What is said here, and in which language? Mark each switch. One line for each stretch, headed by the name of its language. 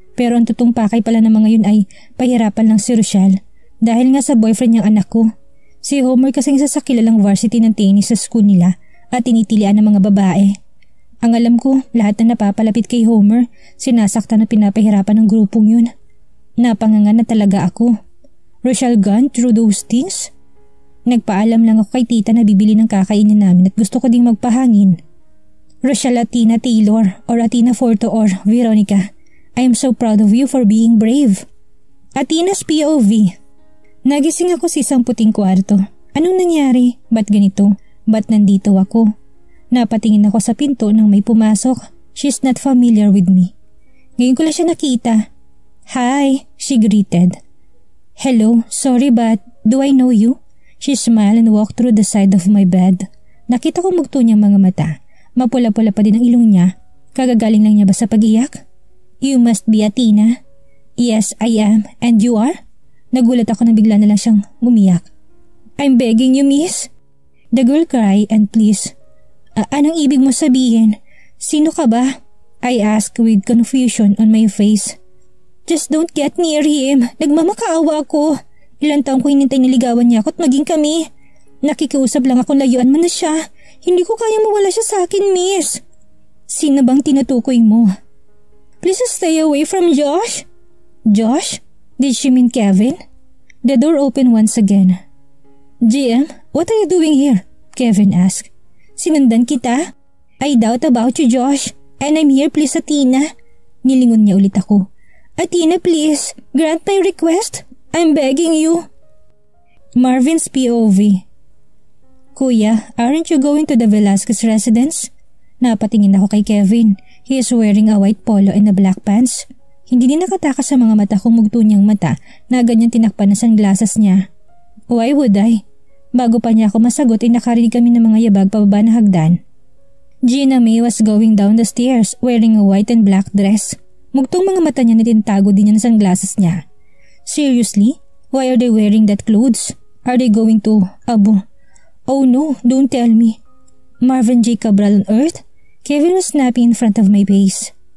Filipino: Pero ang tutong pakay pala naman ngayon ay pahirapan lang si Rochelle dahil nga sa boyfriend niyang anak ko. Si Homer kasing isa sa kilalang varsity ng tennis sa school nila at tinitilian ng mga babae. Ang alam ko, lahat na napapalapit kay Homer, sinasaktan at pinapahirapan ng grupong yun. Napanganga na talaga ako.
English: Rochelle gone through those things?
Filipino: Nagpaalam lang ako kay tita na bibili ng kakainin namin at gusto ko ding magpahangin.
English: "Rochelle Athena Taylor or Athena Forto or Veronica, I am so proud of you for being brave."
Filipino: Athena's POV. Nagising ako sa isang puting kwarto. Anong nangyari? Ba't ganito? Ba't nandito ako? Napatingin ako sa pinto nang may pumasok.
English: She's not familiar with me.
Filipino: Ngayon ko lang siya nakita.
English: "Hi," she greeted. "Hello, sorry but do I know you?" She smiled and walked through the side of my bed.
Filipino: Nakita ko mugto niyang mga mata. Mapula-pula pa din ang ilong niya. Kagagaling lang niya ba sa pag-iyak?
English: "You must be Athena." "Yes, I am. And you are?"
Filipino: Nagulat ako na bigla na lang siyang umiyak.
English: "I'm begging you, miss." The girl cried and please.
Filipino: Anong ibig mo sabihin? Sino ka ba?"
English: I asked with confusion on my face. Just don't get near him.
Filipino: Nagmamakaawa ako. Ilang taong ko hinintay niligawan niya ako at maging kami. Nakikiusap lang ako layuan mo na siya. Hindi ko kaya mawala siya sa akin, miss. Sino bang tinutukoy mo?
English: Please stay away from Josh. Josh? Did she mean Kevin? The door opened once again. GM, what are you doing here? Kevin asked.
Filipino: Sinundan kita?
English: I doubt about you, Josh. And I'm here, please, Athena.
Filipino: Nilingon niya ulit ako.
English: Athena, please, grant my request. I'm begging you. Marvin's POV. Kuya, aren't you going to the Velasquez residence?
Filipino: Napatingin ako kay Kevin.
English: He is wearing a white polo and a black pants.
Filipino: Hindi din nakatakas sa mga mata kung mugto niyang mata na ganyan tinakpan na sunglasses niya.
English: Why would I?
Filipino: Bago pa niya ako masagot ay nakarinig kami ng mga yabag pababa na hagdan.
English: Gina May was going down the stairs wearing a white and black dress.
Filipino: Mugtong mga mata niya na tintago din niya ng sunglasses niya.
English: Seriously? Why are they wearing that clothes? Are they going to Oh no, don't tell me. Marvin J. Cabral on earth? Kevin was snapping in front of my face.